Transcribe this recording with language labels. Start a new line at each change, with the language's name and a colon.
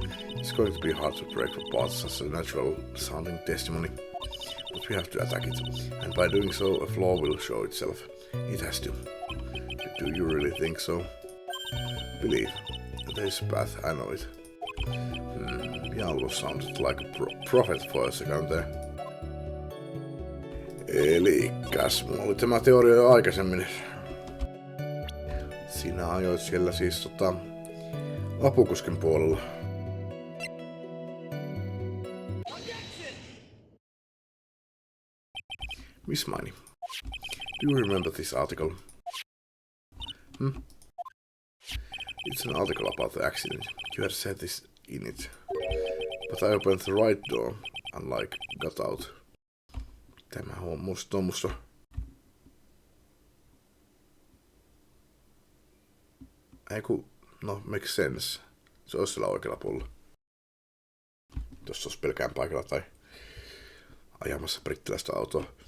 English: It's going to be hard to break apart such a natural sounding testimony, but we have to attack it, and by doing so a flaw will show itself. It has to. Do you really think so? Believe. There's a path, I know it. You almost sounded like a prophet for a second there.
Finnish: Elikäs, mulla oli tämä teoria jo aikaisemmin. Sinä ajoit siellä siis apukuskin puolella.
English: Miss Miney, do you remember this article? It's an article about the accident. You had said this in it. But I opened the right door and like got out.
Finnish: Tämä on musta tuommoista. Eiku,
English: no makes sense.
Finnish: Se olisi sillä oikealla puolella. Jos se olisi pelkään paikalla tai ajamassa brittiläistä autoa.